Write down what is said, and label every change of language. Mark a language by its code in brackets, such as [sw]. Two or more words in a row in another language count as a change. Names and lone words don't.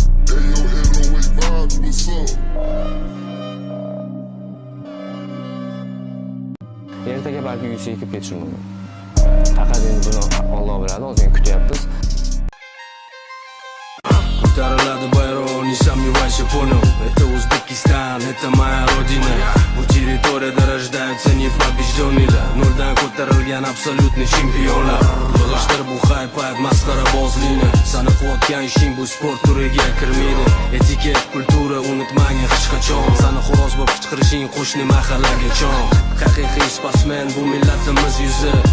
[en] Ayo, eight oh eight Vibes, what's up? [uz] Ertaga balki U F C ga ketishi mumkin. Faqat endi buni Alloh biladi, ozgina kutyapmiz. Ko'tariladi bayroq, [ru] не сомневайся, понял? Это O'zbekiston, это моя родина. [uz] Bu territoriyada [ru] рождаются непобеждённые. [uz] Noldan ko'tarilgan absolyutniy chempionlar. Yig'ishtir bu hype, hype, masxara bozlikni. Sani quvotgan ishing bu sport turiga kirmaydi. Etiket, kultura unutmagin hech qachon. Sani xo'roz bo'lib qichqirishing qo'shni mahallaga chon. Haqiqiy sportsmen bu millatimiz yuzi.